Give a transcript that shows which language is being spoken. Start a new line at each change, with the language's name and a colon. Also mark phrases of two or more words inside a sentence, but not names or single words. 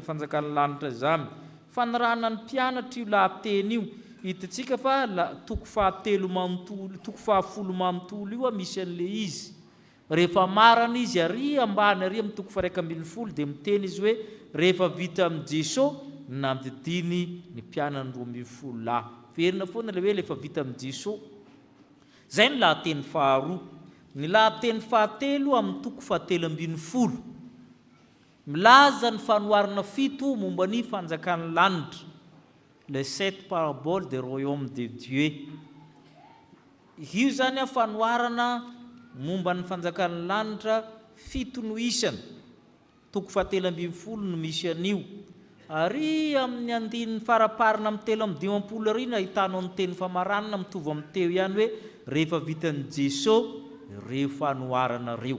Malagasy: fanjakan'ny lanitra zany fanirahana ny mpianatra io lahateny io hitantsika fa toko 10 manontolo io misy an'le izy rehefa marana izy ary ambany ary amin'ny toko 112 dia miteny izy hoe rehefa vita amin'i Jesosy namdidiny ny mpianany 12 lahy verina foana le hoe lefa vita amin'ny Jesosy. Zay ny lahateny faharoa. Ny lahateny fahatelo amin'ny toko 7:70 milaza ny fanoharana 7 momba ny fanjakan'ny lanitra,
French: les 7 paraboles des royaumes de Dieu.
Malagasy: Io zany fanoharana momba ny fanjakan'ny lanitra 7 no isany, toko 7:70 no misy an'io. Ary amin'ny andininy faraparina amin'ny 3:50 ary ahitanao ny teny famaranana mitovy amin'ny teo ihany hoe rehefa vitan'i Jesosy reo fanoharana reo.